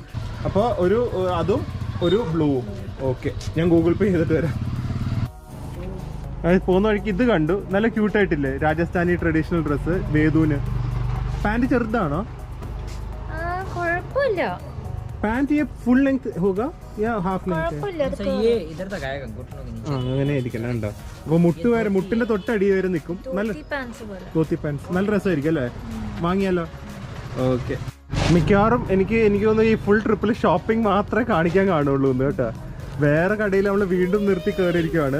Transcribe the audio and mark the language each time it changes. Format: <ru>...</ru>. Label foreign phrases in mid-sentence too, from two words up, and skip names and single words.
<ml>അപ്പൊ അതും ഒരു ബ്ലൂവും. ഓക്കെ, ഞാൻ ഗൂഗിൾ പേ ചെയ്തിട്ട് വരാം. പോകുന്ന വഴിക്ക് ഇത് കണ്ടു, നല്ല ക്യൂട്ടായിട്ടില്ലേ? രാജസ്ഥാനി</ml> <en>traditional dress</en> <ml>വേദൂന്. പാന്റ് ചെറുതാണോ? കുഴപ്പമില്ല.</ml> <en>pant full length</en> <hi>होगा या</hi> <en>half length?</en> <hi>ये इधर तक आएगा, घुटनों के नीचे.</hi> <ml>അങ്ങനെ ഇരിക്കണം ഉണ്ടോ? അപ്പൊ മുട്ടിന്റെ തൊട്ടടി വരെ നിൽക്കും. നല്ല കോത്തി പാൻസ് നല്ല രസമായിരിക്കും അല്ലേ? വാങ്ങിയാലോ? ഓക്കെ. മിക്കവാറും എനിക്ക് തോന്നുന്നു ഈ</ml> <en>full trip-il</en> <ml>ഷോപ്പിംഗ് മാത്രമേ കാണിക്കാൻ കാണുള്ളൂ എന്ന് കേട്ടോ. വേറെ കടയിൽ നമ്മൾ വീണ്ടും നിർത്തി കയറിയിരിക്കുവാണ്.</ml>